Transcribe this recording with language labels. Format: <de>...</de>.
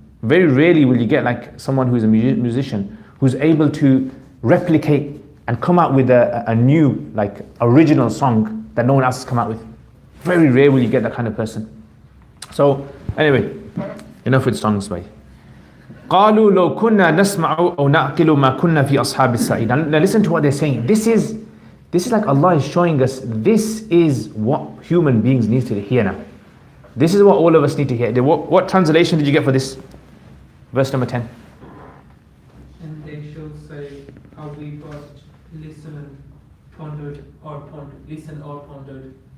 <en>Very rarely will you get like someone who's a musician who's able to replicate and come out with a new, like, original song that no one else has come out with. Very rare will you get that kind of person. So, anyway, enough with songs, bye.</en> <ar>قالوا لو كنا نسمع أو نعقل ما كنا في أصحاب السعيد.</ar> <en>Now listen to what they're saying. This is like Allah is showing us, this is what human beings need to hear now. This is what all of us need to hear. What translation did you get for this? Verse number 10. And they shall say, how we first listened, pondered, or pondered.</en>